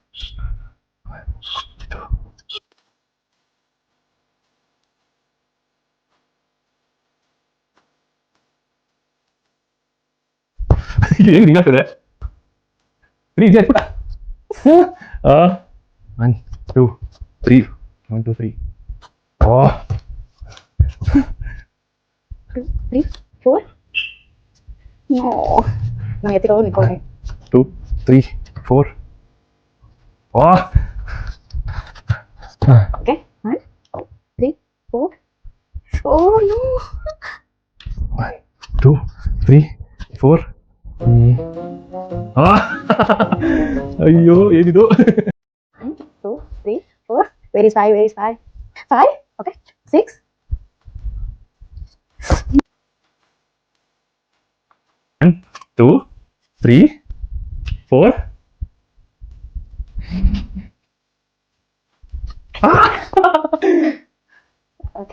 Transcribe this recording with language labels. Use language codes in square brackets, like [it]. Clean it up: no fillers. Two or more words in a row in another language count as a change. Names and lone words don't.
[kn] ಏನು ಹಿಂಗಾಗ್ತದೆ? 3 ಇದೆ ಪುಟ. 1 2 3 1 2 3. ಓ [en] 2 3 4. [es] No. No, ya tiró mi cobre. [en] 2 3 4. Oh. Okay. 1 3 4. Oh no. 1 2 3 4. [kn] ಅಯ್ಯೋ ಏನಿದು? [en] 1 2 3 4. Where is 5? Where is 5? 5? Okay. 6. 1 2 3 4. Okay.